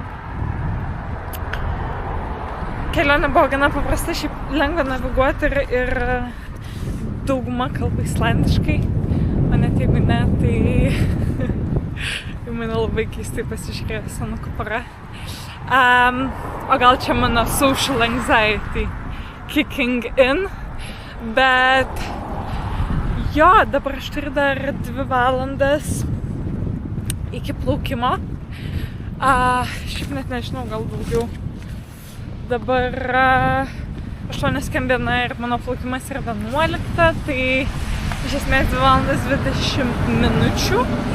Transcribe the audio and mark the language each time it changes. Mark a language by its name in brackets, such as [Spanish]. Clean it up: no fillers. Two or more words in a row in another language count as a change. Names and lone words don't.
[Lithuanian] Kelionė buvo gana paprasta, šiaip lengva naviguoti ir dauguma kalba islandiškai. O net jeigu ne, tai mane labai keistai pasižiūrėjo senukų pora. O gal čia mano [English] social anxiety kicking in, [Lithuanian] bet jo, dabar aš turiu dar 2 valandas iki plaukimo. Šiaip net nežinau, gal daugiau. Dabar 8:00 ir mano plaukimas yra 11:00, tai iš esmės 2 valandas 20 minučių.